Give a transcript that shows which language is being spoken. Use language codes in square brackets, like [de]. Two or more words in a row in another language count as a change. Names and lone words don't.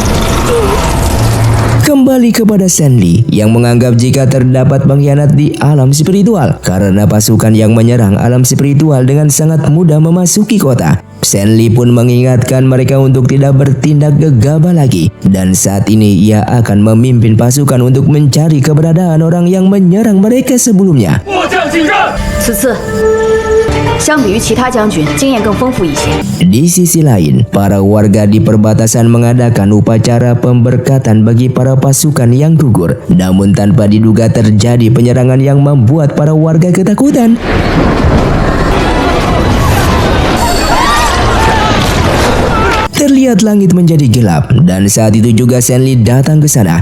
[id] Kembali kepada Zenli yang menganggap jika terdapat pengkhianat di alam spiritual karena pasukan yang menyerang alam spiritual dengan sangat mudah memasuki kota. Zenli pun mengingatkan mereka untuk tidak bertindak gegabah lagi dan saat ini ia akan memimpin pasukan untuk mencari keberadaan orang yang menyerang mereka sebelumnya. [zh] 此次相比于其他将军，经验更丰富一些。 [id] Di sisi lain, para warga di perbatasan mengadakan upacara pemberkatan bagi para pasukan yang gugur. Namun tanpa diduga terjadi penyerangan yang membuat para warga ketakutan. Terlihat langit menjadi gelap dan saat itu juga Zenli datang ke sana.